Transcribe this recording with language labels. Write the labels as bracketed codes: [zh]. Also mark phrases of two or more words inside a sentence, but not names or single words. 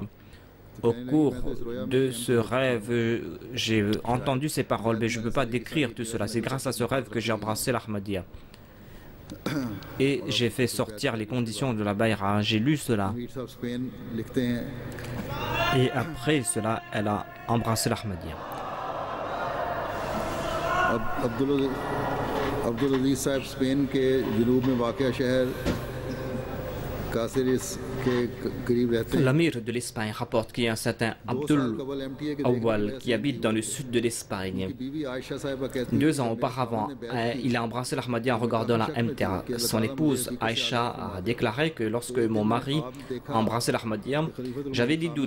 [fr] Au cours de ce rêve, j'ai entendu ces paroles, mais je ne peux pas décrire tout cela. C'est grâce à ce rêve que j'ai embrassé l'Ahmadiyya. Et j'ai fait sortir les conditions de la Bayra. J'ai lu cela. Et après cela, elle a embrassé l'Ahmadiyya. [ur] عبدالعزیز صاحب سپین کے جنوب میں واقعہ شہر کاسیرس کے قریب رہتے ہیں. [fr] L'amir de l'Espagne rapporte qu'il y a un certain Abdul Awwal qui habite dans le sud de l'Espagne. 2 ans auparavant, il a embrassé l'Ahmadiyya en regardant la MTA. Son épouse Aïcha a déclaré que lorsque mon mari a embrassé l'Ahmadiyya, j'avais des doutes.